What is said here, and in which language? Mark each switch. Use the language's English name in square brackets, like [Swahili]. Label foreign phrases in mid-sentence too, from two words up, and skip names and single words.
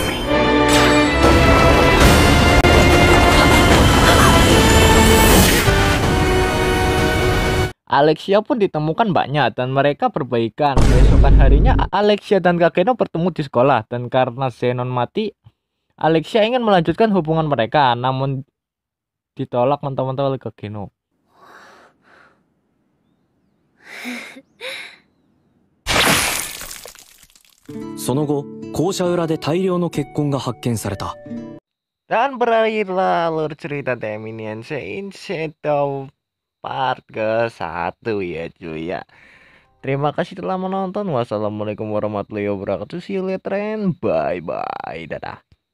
[Indonesian] Alexia pun ditemukan mbaknya dan mereka berbaikan. Keesokan harinya Alexia dan Kakeno bertemu di sekolah, dan karena Zenon mati, Alexia ingin melanjutkan hubungan mereka, namun ditolak mentah-mentah oleh Kakeno. [Japanese] その後、校舎裏で大量の血痕が発見された。 [Indonesian] Dan berakhirlah alur cerita Teminiense Insecto part ke-1 ya cuy ya. Terima kasih telah menonton. [Arabic] والسلام عليكم ورحمة الله وبركاته. [English] See you later and bye bye. [Indonesian] Dadah.